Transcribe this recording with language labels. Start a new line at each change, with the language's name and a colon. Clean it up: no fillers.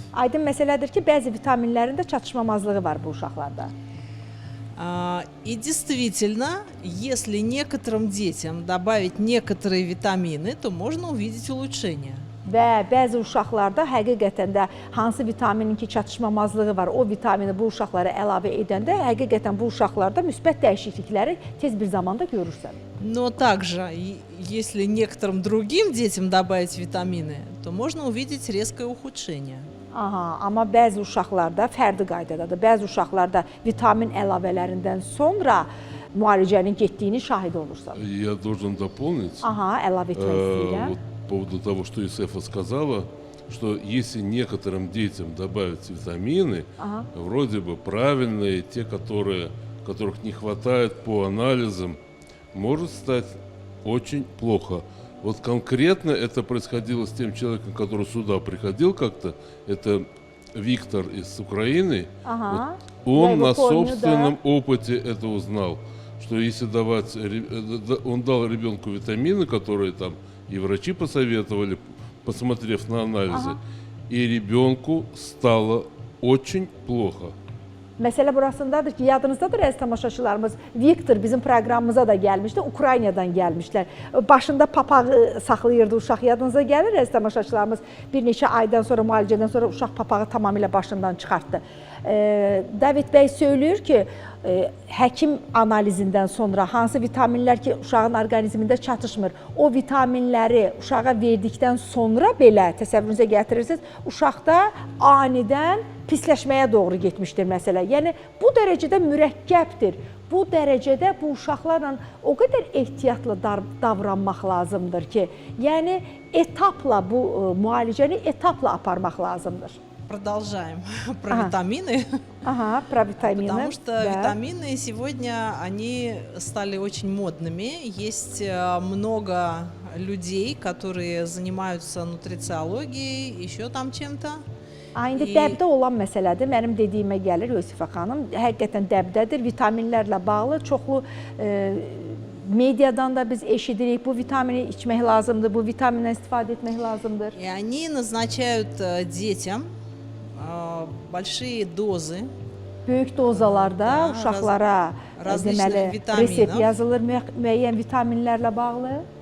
Azerbaijani: Aydın məsələdir ki, bəzi vitaminlərin də çatışmamazlığı var bu uşaqlarda.
Russian: И действительно, если некоторым детям добавить некоторые витамины, то можно увидеть улучшение.
Azerbaijani: Və bəzi uşaqlarda həqiqətən də hansı vitaminin ki çatışmamazlığı var, o vitamini bu uşaqlara əlavə edəndə həqiqətən bu uşaqlarda müsbət dəyişiklikləri tez bir zamanda görürsən.
Russian: Но также, если некоторым другим детям добавить витамины, то можно увидеть резкое ухудшение.
Azerbaijani: Amma bəzi uşaqlarda fərdi qaydadadır. Bəzi uşaqlarda vitamin əlavələrindən sonra müalicənin getdiyini şahid olursan.
Russian: Я должен дополнить.
Azerbaijani: Əlavə etmək istəyirəm.
Russian: По поводу того, что Юсефа сказала, что если некоторым детям добавить витамины, вроде бы правильные, те, которых не хватает по анализам, может стать очень плохо. Вот конкретно это происходило с тем человеком, который сюда приходил как-то, это Виктор из Украины. Вот он на собственном опыте это узнал, что если давать, он дал ребенку витамины, которые там и врачи посоветовали, посмотрев на анализы, и ребенку стало очень плохо.
Azerbaijani: Məsələ burasındadır ki, yadınızdadır əziz tamaşaçılarımız, Viktor bizim proqramımıza da gəlmişdi, Ukraynadan gəlmişlər. Başında papağı saxlayırdı uşaq, yadınıza gəlir əziz tamaşaçılarımız. Bir neçə aydan sonra, müalicədən sonra uşaq papağı tamamilə başından çıxartdı. David bəy söylüyor ki, həkim analizindən sonra hansı vitaminlər ki uşağın orqanizmində çatışmır, o vitaminləri uşağa verdikdən sonra belə təsəvvürünüzə gətirirsiniz, uşaqda anidən pisləşməyə doğru getmişdir məsələ. Yəni, bu dərəcədə mürəkkəbdir. Bu dərəcədə bu uşaqlarla o qədər ehtiyatlı davranmaq lazımdır ki, yəni etapla bu müalicəni etapla aparmaq lazımdır.
Russian: Продолжаем про витамины. Про витамины. Потому что витамины сегодня, они стали очень модными. Есть много людей, которые занимаются нутрициологией, еще там чем-то.
Azerbaijani: İndi dəbdə olan məsələdir. Mənim dediyimə gəlir Yusifə xanım. Həqiqətən dəbdədir. Vitaminlərlə bağlı çoxlu mediadan da biz eşidirik. Bu vitamini içmək lazımdır, bu vitamindən istifadə etmək lazımdır.
Russian: И они назначают детям большие dozы.
Azerbaijani: Böyük dozalarda uşaqlara deməli resept yazılır müəyyən vitaminlərlə bağlı.